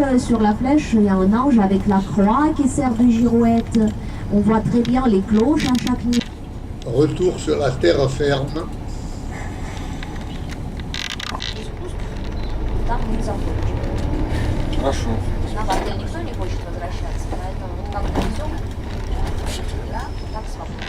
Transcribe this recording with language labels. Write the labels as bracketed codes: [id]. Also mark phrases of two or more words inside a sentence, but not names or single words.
[fr] Sur la flèche, il y a un ange avec la croix qui sert de girouette. On voit très bien les cloches à chaque niveau. Retour sur la terre ferme. [ru] Там не захочет. Хорошо. На отель никто не хочет возвращаться, поэтому как дойдем, да, так свободно.